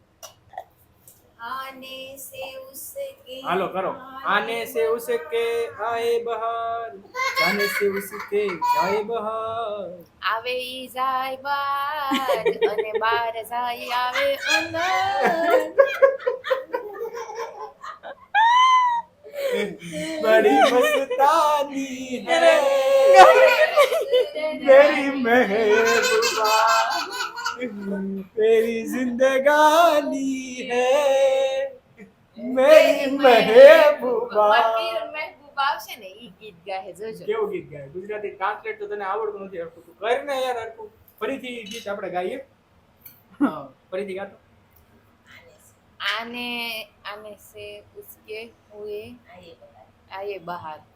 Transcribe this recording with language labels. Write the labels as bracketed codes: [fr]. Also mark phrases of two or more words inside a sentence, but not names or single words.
[hi] आने से उसके [gu] હાલો કરો. [hi] आने से उसके आए बाहर जाने से उसके जाए बाहर. [gu] આવે ઈ જાય બાર અને બાર જાય આવે અંદર [hi] बड़ी मस्तानी है मेरी महबूबा तेरी जिंदगानी है मेरी महबूबा. [gu] મારી મહેબૂબ આવશે ને ઈ ગીત ગાહે જોજો કેવું ગીત ગાય? ગુજરાતી ટ્રાન્સલેટ તો તને આવડતું નથી હરખું. તું કર ને યાર હરખું. ફરીથી ગીત આપણે ગાઈએ. હા ફરીથી ગાતો. [hi] आने आने से उसके हुए आए बाहर